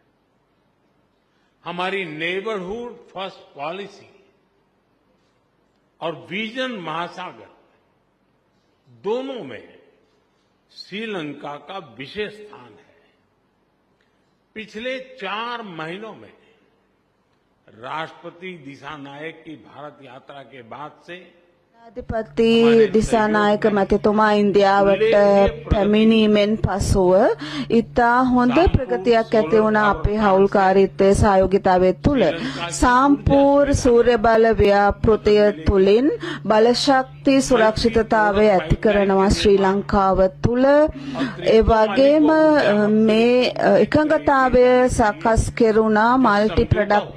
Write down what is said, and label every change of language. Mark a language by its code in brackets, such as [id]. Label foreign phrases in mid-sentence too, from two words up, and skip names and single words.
[hi] हमारी [en] Neighbourhood First policy [hi] और विजन महासागर दोनों में श्रीलंका का विशेष स्थान है पिछले 4 महीनों में राष्ट्रपति दिशा नायक की भारत यात्रा के बाद से [si] ජනාධිපති දිසානායක මැතිතුමා ඉන්දියාවට පැමිණීමෙන් පසුව ඉතා හොඳ ප්‍රගතියක් ඇති වුණ අපේ හවුල්කාරීත්වයේ සහයෝගිතාවය තුළ සම්පූර්ණ සූර්ය බල ව්‍යාපෘතිය තුළින් බලශක්ති සුරක්ෂිතතාවය ඇති කරනවා ශ්‍රී ලංකාව තුළ ඒ වගේම මේ එකඟතාවය සකස් කෙරුණා [en] multi product